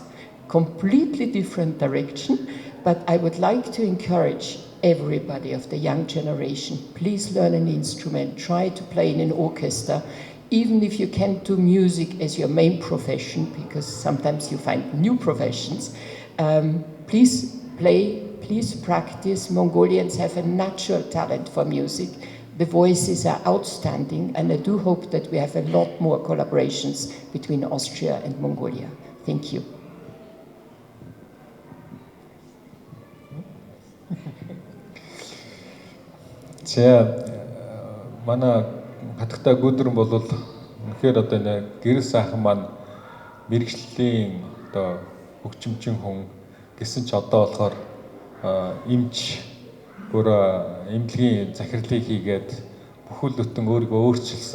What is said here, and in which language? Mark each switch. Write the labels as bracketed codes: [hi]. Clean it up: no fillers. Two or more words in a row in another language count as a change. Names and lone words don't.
[en] Completely different direction, but I would like to encourage everybody of the young generation, please learn an instrument, try to play in an orchestra, even if you can't do music as your main profession, because sometimes you find new professions. Please play, please practice. Mongolians have a natural talent for music. The voices are outstanding, and I do hope that we have a lot more collaborations between Austria and Mongolia. Thank you. [mn] Манай хатагтай Гүдрэн бол үнэхээр одоо нэг гэрэл сайхан маань мэрэгжлийн одоо хөгжимчин хүн гэсэн ч одоо болохоор эмч бүр эмнэлгийн захирлыг хийгээд бүхэл бүтэн өөрийгөө өөрчилсөн.